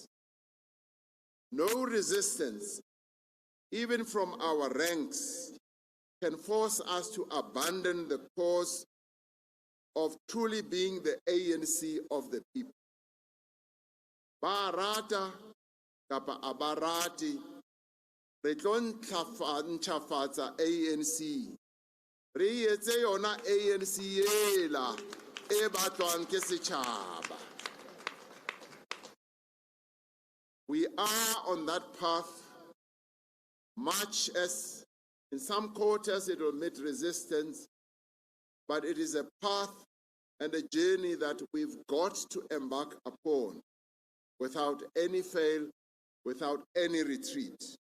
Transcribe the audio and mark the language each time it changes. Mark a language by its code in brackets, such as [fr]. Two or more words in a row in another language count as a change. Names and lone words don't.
[en] No resistance, even from our ranks, can force us to abandon the cause of truly being the ANC of the people. [st] Barata kapa abarati re tlo ntlafatsa ANC re etse yona ANC ela e batlwang ke setšhaba. [en] We are on that path, much as in some quarters it will meet resistance, but it is a path and a journey that we've got to embark upon without any fail, without any retreat.